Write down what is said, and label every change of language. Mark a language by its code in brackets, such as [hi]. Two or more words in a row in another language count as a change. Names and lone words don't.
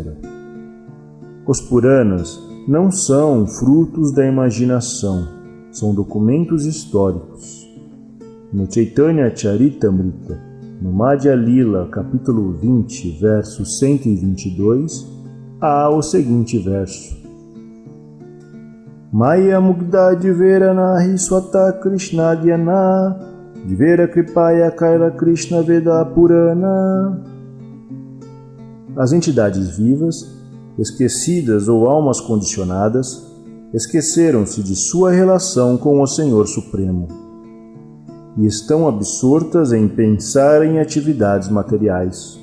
[pt] Os Puranas não são frutos da imaginação, são documentos históricos. No Chaitanya Charitamrita, no Madhya Lila, capítulo 20, verso 122, há o seguinte verso: [bn] মায়া মুগ্ধ জীবের নাহি স্বতঃ কৃষ্ণ জ্ঞান জীবেরে কৃপায় কৈলা কৃষ্ণ বেদ পুরাণ. [pt] As entidades vivas, esquecidas ou almas condicionadas, esqueceram-se de sua relação com o Senhor Supremo e estão absortas em pensar em atividades materiais.